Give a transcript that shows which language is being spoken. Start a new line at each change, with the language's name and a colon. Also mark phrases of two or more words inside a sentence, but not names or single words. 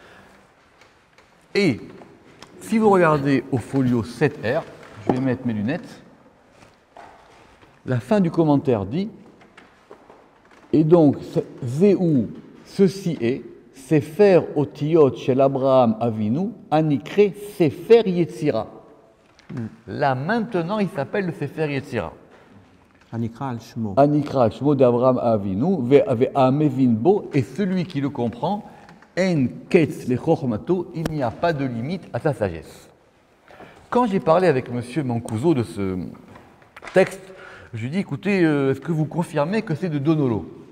French: Et si vous regardez au folio 7R, je vais mettre mes lunettes, la fin du commentaire dit « Et donc, Zéou, ceci est,
Hebrew: ספר אותיות של אברהם אבינו, הנקרא ספר יצירה ».
French: Là, maintenant, il s'appelle le Sefer Yetzira.
Hebrew: הנקרא על שמו. הנקרא על שמו
French: d'
Hebrew: אברהם אבינו, והמבין בו,
French: et celui qui le comprend,
Hebrew: אין קץ לחכמתו,
French: il n'y a pas de limite à sa sagesse. Quand j'ai parlé avec M. Mancuso de ce texte, je lui ai dit, écoutez, est-ce que vous confirmez que c'est de Donolo?